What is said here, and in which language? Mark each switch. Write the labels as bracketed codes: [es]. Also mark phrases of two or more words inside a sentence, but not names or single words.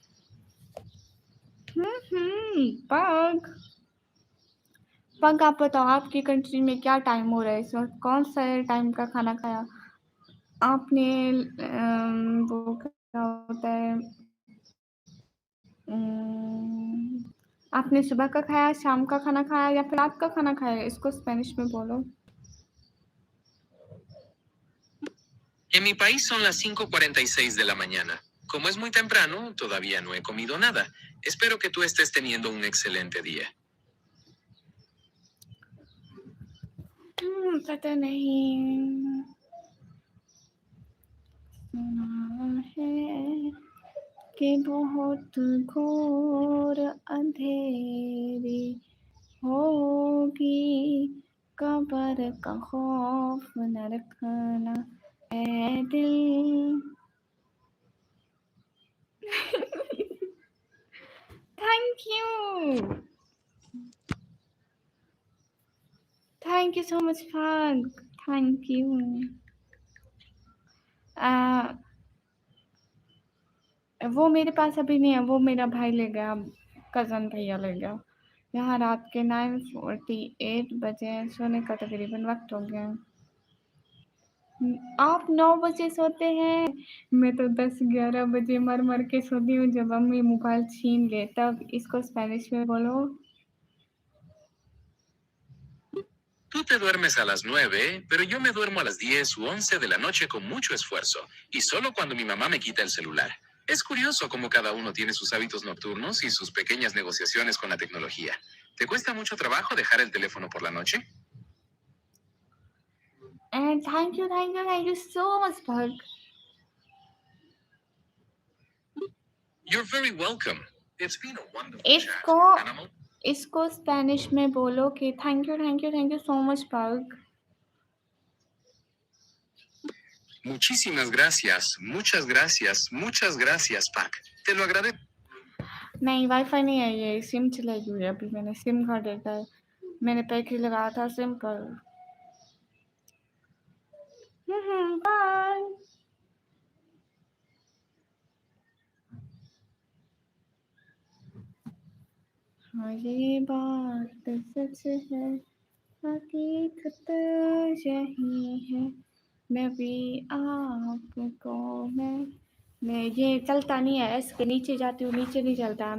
[hi] पग, पग आप बताओ, आपकी कंट्री में क्या टाइम हो रहा है इस वक्त? कौन सा टाइम का खाना खाया आपने? वो क्या होता है, आपने सुबह का खाया, शाम का खाना खाया या फिर रात का खाना खाया? इसको स्पेनिश में बोलो। [es] En mi país son las 5:46 de la mañana. Como es muy temprano, todavía no he comido nada. Espero que tú estés teniendo un excelente día. पता नहीं, सुना है कि बहुत घोर अंधेरी होगी, कब्र का खौफ न रखना ऐ दिल। [en] Thank you, thank you so much फग, thank you। [hi] वो मेरे पास अभी नहीं है, वो मेरा भाई ले गया, कज़न भैया ले गया। यहाँ रात के 9:48 बजे हैं, सोने का तकरीबन वक्त हो गया। आप 9 बजे सोते हैं? मैं तो 10-11 बजे मर मर के सोती हूँ, जब मम्मी मोबाइल छीन ले तब। इसको स्पेनिश में बोलो। [es] Tú te duermes a las 9, pero yo me duermo a las 10 u 11 de la noche con mucho esfuerzo, y solo cuando mi mamá me quita el celular. Es curioso cómo cada uno tiene sus hábitos nocturnos y sus pequeñas negociaciones con la tecnología. ¿Te cuesta mucho trabajo dejar el teléfono por la noche? [en] And thank you so much, Bhag. You're very welcome. It's been a wonderful [hi] इसको [en] chat. And I'm [hi] इसको स्पेनिश में बोलो कि [en] thank you so much [hi] Bhag. [es] Muchísimas gracias, muchas gracias, Pac. Te lo agradezco. [hi] नहीं, वाईफाई नहीं है, ये सिम चलाई हुई है, अभी मैंने सिम कार्ड डाला है। मैंने पैक ही लगाया था सिंपल। बाय। हाँ ये बात सच है, हकीकत यही है, मैं भी आपको मैं ये चलता नहीं है, इसके नीचे जाती हूँ, नीचे नहीं चलता।